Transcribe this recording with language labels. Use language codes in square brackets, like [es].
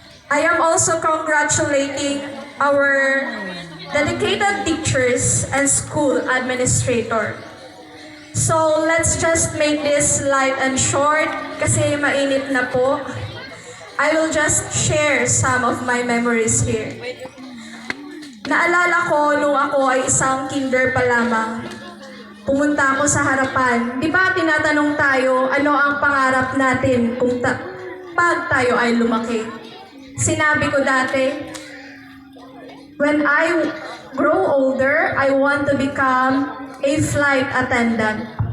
[en] I am also congratulating our dedicated teachers and school administrator. So let's just make this light and short [tl] kasi mainit na po. [en] I will just share some of my memories here. [tl] Naalala ko nung ako ay isang kinder pa lamang. Pumunta ako sa harapan. Di ba tinatanong tayo ano ang pangarap natin pag tayo ay lumaki? Sinabi ko dati, [en] when I grow older, I want to become a flight attendant.